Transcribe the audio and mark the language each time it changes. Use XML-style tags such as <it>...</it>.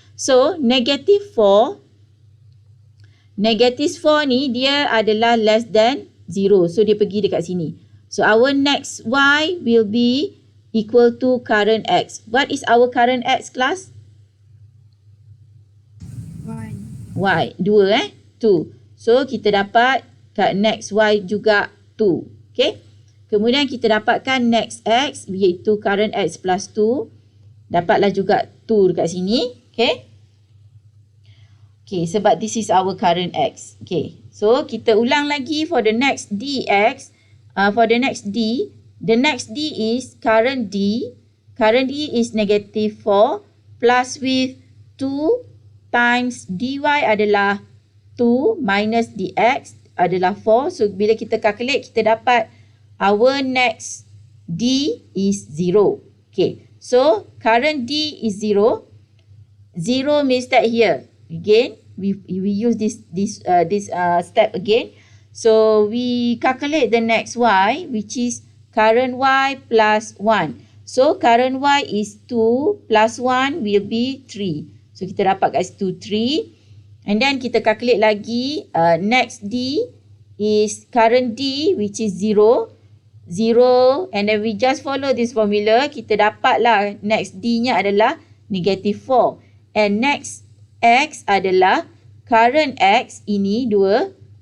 <ms>So, negatif 4 ni dia adalah</ms> <en>less than 0.</en> <ms>So, dia pergi dekat sini.</ms> <en>So, our next y will be equal to current x. What is our current x, class? Y. 2, 2.</en> <ms>So, kita dapat kat next y juga 2. Okay. Kemudian, kita dapatkan next x iaitu current x plus 2. Dapatlah juga 2 dekat sini.</ms> <en>Okay. Okay, sebab this is our current x. Okay. So,</en> <ms>kita ulang lagi</ms> <en>for the next dx. For the next d, the next d is current d. Current d is negative 4 plus with 2 times dy adalah 2 minus dx adalah 4. So,</en> <ms>bila kita</ms> <en>calculate, kita dapat our next d is 0. Okay. So, current d is 0. 0 means that here. Again, we use this step again. So, we calculate the next y, which is current y plus 1. So, current y is 2 plus 1 will be 3.</en> <ms>So, kita dapat kat situ 3.</ms> <en>And then,</en> <ms>kita calculate lagi.</ms> <en>Next d is current d, which is 0. 0. And then, we just follow this formula.</en> <ms>Kita dapatlah next d-nya adalah negative 4.</ms> <en>And next x adalah current x ini 2.</en>